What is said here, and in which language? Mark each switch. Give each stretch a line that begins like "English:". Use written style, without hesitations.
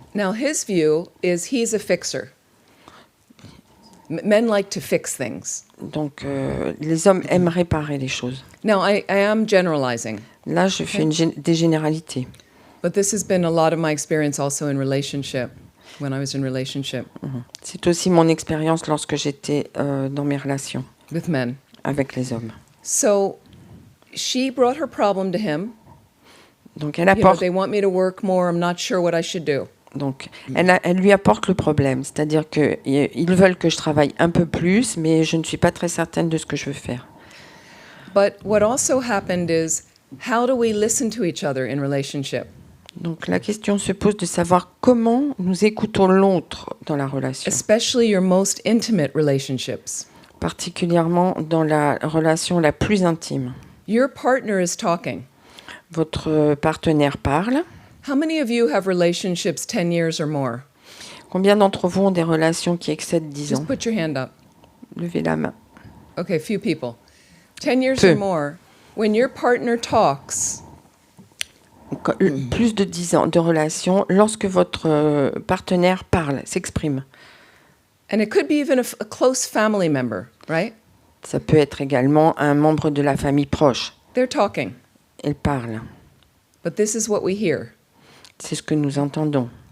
English: Now, his view is he's a fixer. Men like to fix things.
French: Donc, les hommes aiment réparer les choses.
English: Now, I am generalizing.
French: Là, je fais des généralités.
English: But this has been a lot of my experience also in relationship, when I was in relationship.
French: C'est aussi mon expérience lorsque j'étais dans mes relations
English: with men.
French: Avec les hommes.
English: So she brought her problem to him.
French: Donc, elle apporte...
English: they want me to work more, I'm not sure what I should do.
French: Donc, elle lui apporte le problème, c'est-à-dire qu'ils veulent que je travaille un peu plus, mais je ne suis pas très certaine de ce que je veux faire.
English: But what also happened is, how do we listen to each other in relationship?
French: Donc, la question se pose de savoir comment nous écoutons l'autre dans la relation.
English: Especially your most intimate relationships.
French: Particulièrement dans la relation la plus intime.
English: Your partner is talking.
French: Votre partenaire parle.
English: How many of you have relationships 10 years or more?
French: Combien d'entre vous ont des relations qui excèdent 10 ans?
English: Just put your hand up.
French: Levez la main.
English: Okay, few people. 10 years
French: Peu.
English: or more. When your partner talks,
French: plus de 10 ans de relation, lorsque votre partenaire parle, s'exprime.
English: and it could be even a close family member, right?
French: Ça peut être également un membre de la famille proche.
English: They're talking.
French: Il parle.
English: But this is what we hear.
French: C'est ce que nous entendons.